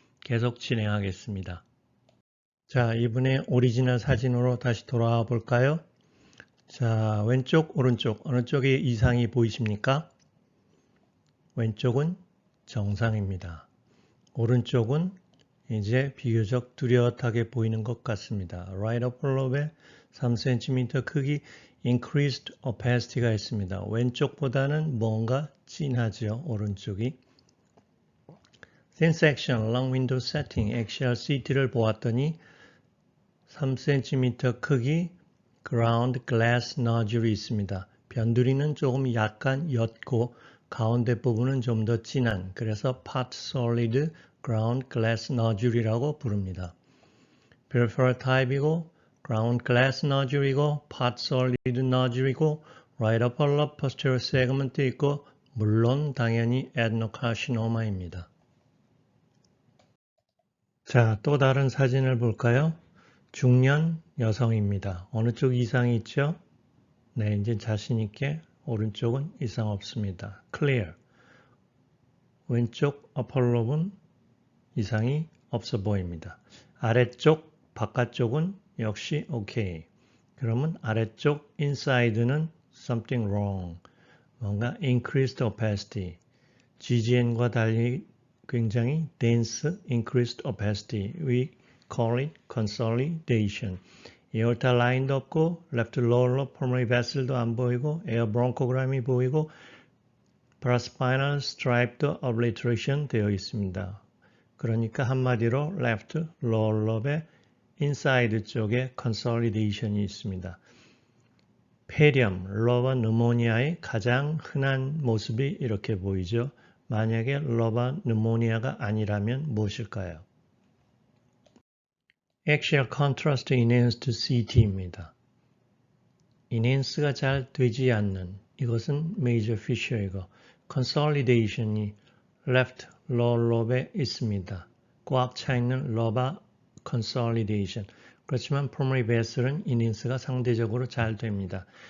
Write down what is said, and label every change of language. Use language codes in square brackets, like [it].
[ko] 계속 진행하겠습니다. 자, 이번에 오리지널 사진으로 다시 돌아와 볼까요? 자, 왼쪽, 오른쪽 어느 쪽에 이상이 보이십니까? 왼쪽은 정상입니다. 오른쪽은 이제 비교적 뚜렷하게 보이는 것 같습니다. Right upper lobe에 3cm 크기 increased opacity가 있습니다. 왼쪽보다는 뭔가 진하죠. 오른쪽이. Thin section, long window setting, axial CT를 보았더니 3cm 크기 ground glass nodule이 있습니다. 변두리는 조금 약간 옅고 가운데 부분은 좀 더 진한, 그래서 part solid ground glass nodule이라고 부릅니다. peripheral type이고 ground glass nodule이고 part solid nodule이고 right upper lobe posterior segment 있고 물론 당연히 adenocarcinoma입니다. 자, 또 다른 사진을 볼까요? 중년 여성입니다. 어느 쪽 이상이 있죠? 네, 이제 자신 있게 오른쪽은 이상 없습니다. [en] clear. [ko] 왼쪽 upper lobe는 이상이 없어 보입니다. 아래쪽 바깥쪽은 역시 오케이. 그러면 아래쪽 inside는 [en] something wrong. [ko] 뭔가 increased opacity. GGN과 달리 굉장히 dense increased opacity. [en] We call it consolidation. [ko] 에어타 라인도 없고 left lower lobe pulmonary vessel도 안 보이고 에어 브론코그램이 보이고 paraspinal stripe도 obliteration 되어 있습니다. 그러니까 한마디로 left lower lobe의 inside 쪽에 consolidation이 있습니다. 폐렴, 러버 느모니아의 가장 흔한 모습이 이렇게 보이죠. 만약에 러버 느모니아가 아니라면 무엇일까요? Axial Contrast Enhanced CT입니다. Enhance가 잘 되지 않는 이것은 Major Fissure이고 Consolidation이 Left Lower Lobe에 있습니다. 꽉 차있는 러버 Consolidation. 그렇지만 Pulmonary Vessel은 Enhance가 상대적으로 잘 됩니다.